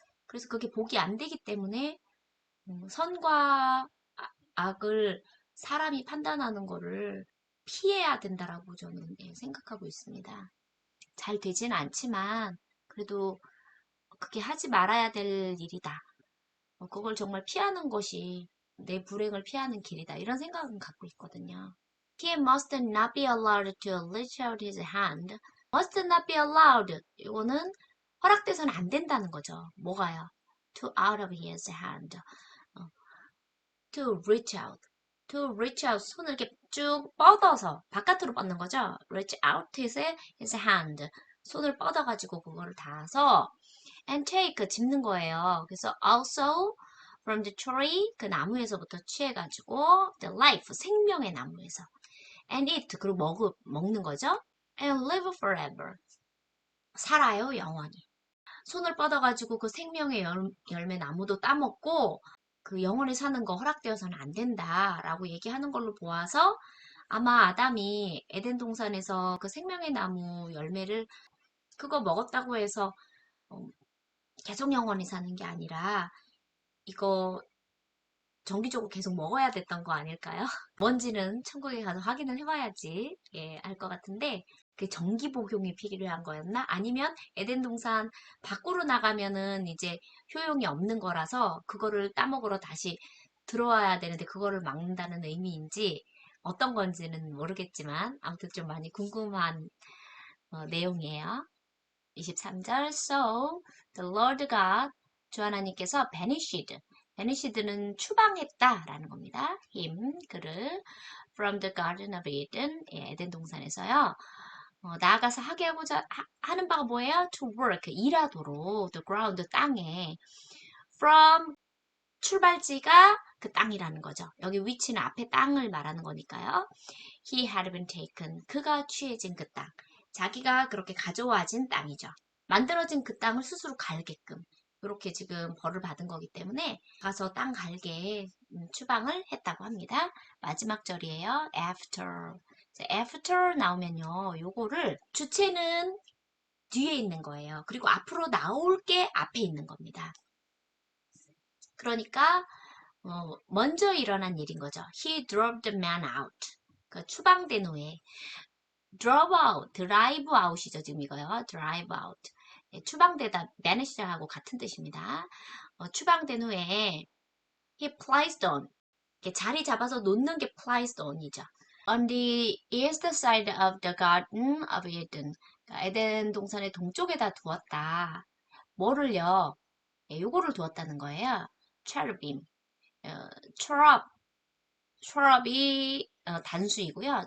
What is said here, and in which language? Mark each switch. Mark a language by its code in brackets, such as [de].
[ko] 그래서 그게 복이 안 되기 때문에 선과 악을 사람이 판단하는 거를 피해야 된다라고 저는 생각하고 있습니다. 잘 되지는 않지만 그래도 그게 하지 말아야 될 일이다. 그걸 정말 피하는 것이 내 불행을 피하는 길이다. 이런 생각은 갖고 있거든요. [en] He must not be allowed to reach out his hand. Must not be allowed. [ko] 이거는 허락돼서는 안 된다는 거죠. 뭐가요? [en] To out of his hand. To reach out. To reach out. [ko] 손을 이렇게 쭉 뻗어서 바깥으로 뻗는 거죠. [en] Reach out his hand. [ko] 손을 뻗어가지고 그거를 닿아서 [en] and take [ko] 짚는 거예요. 그래서 also [en] from the tree, [ko] 그 나무에서부터 취해가지고 [en] the life, [ko] 생명의 나무에서 [en] and eat, [ko] 그리고 먹는 거죠. [en] and live forever, [ko] 살아요, 영원히. 손을 뻗어가지고 그 생명의 열매 나무도 따먹고 그 영원히 사는 거 허락되어서는 안 된다라고 얘기하는 걸로 보아서 아마 아담이 에덴 동산에서 그 생명의 나무 열매를 그거 먹었다고 해서 어, 계속 영원히 사는 게 아니라 이거 정기적으로 계속 먹어야 됐던 거 아닐까요? 뭔지는 천국에 가서 확인을 해봐야지 알 것 같은데 그 정기 복용이 필요한 거였나? 아니면 에덴 동산 밖으로 나가면은 이제 효용이 없는 거라서 그거를 따먹으러 다시 들어와야 되는데 그거를 막는다는 의미인지 어떤 건지는 모르겠지만 아무튼 좀 많이 궁금한 내용이에요. 23절 [en] So the Lord God, [ko] 주 하나님께서 banished는 추방했다 라는 겁니다. [en] him, 그를 from the garden of Eden, [ko] 에덴 동산에서요. 나아가서 하게 하는 바가 뭐예요? [en] to work, [ko] 일하도록 [en] the ground, [ko] 땅에 from, 출발지가 그 땅이라는 거죠. 여기 위치는 앞에 땅을 말하는 거니까요. [en] He had been taken, [ko] 그가 취해진 그 땅. 자기가 그렇게 가져와진 땅이죠. 만들어진 그 땅을 스스로 갈게끔 이렇게 지금 벌을 받은 거기 때문에 가서 땅 갈게 추방을 했다고 합니다. 마지막 절이에요. after. after 나오면요. 요거를 주체는 뒤에 있는 거예요. 그리고 앞으로 나올 게 앞에 있는 겁니다. 그러니까 먼저 일어난 일인 거죠. [en] He drove the man out. [ko] 그 추방된 후에 [en] drove out, drive out이죠. [ko] 지금 이거요. [en] drive out. [ko] 추방되다, banish하고 같은 뜻입니다. 추방된 후에 [en] he placed on. [ko] 자리 잡아서 놓는 게 placed on이죠. [en] On the east side of the garden of Eden. [ko] 그러니까 에덴 동산의 동쪽에다 두었다. 뭐를요? 요거를 두었다는 거예요. cherubim. cherub, cherub이 단수이고요.